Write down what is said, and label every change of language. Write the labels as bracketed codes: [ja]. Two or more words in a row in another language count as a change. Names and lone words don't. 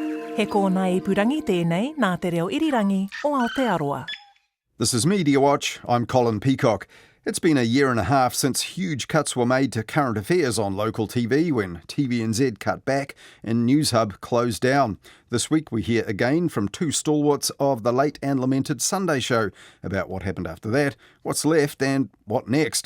[mi] He kōna ipurangi tēnei nā te reo irirangi o Aotearoa. [en] This is Media Watch. I'm Colin Peacock. It's been a year and a half since huge cuts were made to current affairs on local TV when TVNZ cut back and News Hub closed down. This week we hear again from two stalwarts of the late and lamented Sunday show about what happened after that, what's left and what next.